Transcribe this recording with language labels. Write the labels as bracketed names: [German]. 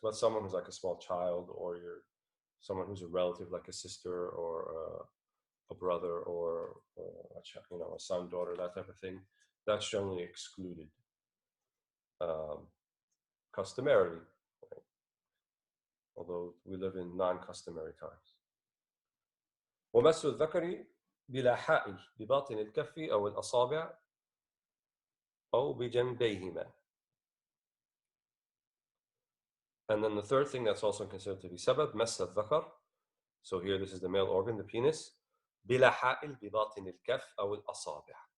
[English] But someone who's like a small child, or someone who's a relative, like a sister or a brother, or a son, daughter, that type of thing, that's generally excluded customarily, right? Although we live in non-customary times. [Arabic] ومس الذكر بلا حائل بباطن الكف أو الأصابع أو بجنبيهما. [English] And then the third thing that's also considered to be sabab, [Arabic] مس الذكر. [English] So here this is the male organ, the penis. [Arabic] بلا حائل بباطن الكف أو الأصابع.